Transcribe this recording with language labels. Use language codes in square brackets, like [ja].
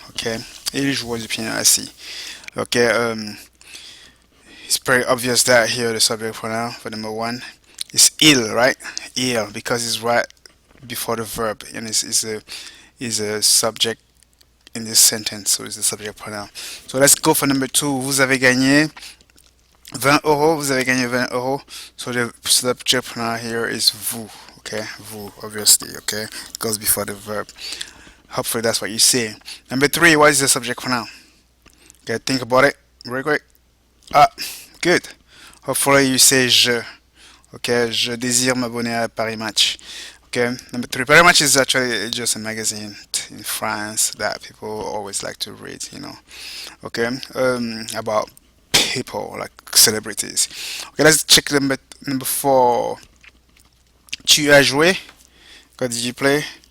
[fr] Okay, il jouait du piano assis. [en] Okay, it's pretty obvious that here the subject pronoun for number one is il, right? Il, because it's right before the verb and is a subject in this sentence, so it's the subject pronoun. So let's go for number two. [fr] Vous avez gagné 20 euros, vous avez gagné 20 euros. [en] So the subject pronoun here is vous, okay? Vous, obviously, okay? It goes before the verb. Hopefully that's what you say. Number three, what is the subject pronoun? Okay, think about it real quick. Ah, good. Hopefully you say je. [fr] Okay, je désire m'abonner à Paris Match. [en] Okay, number three, Paris Match is actually just a magazine in France that people always like to read, Okay, about people like celebrities. Okay, let's check number four. [fr] Tu as joué? [en] What did you play?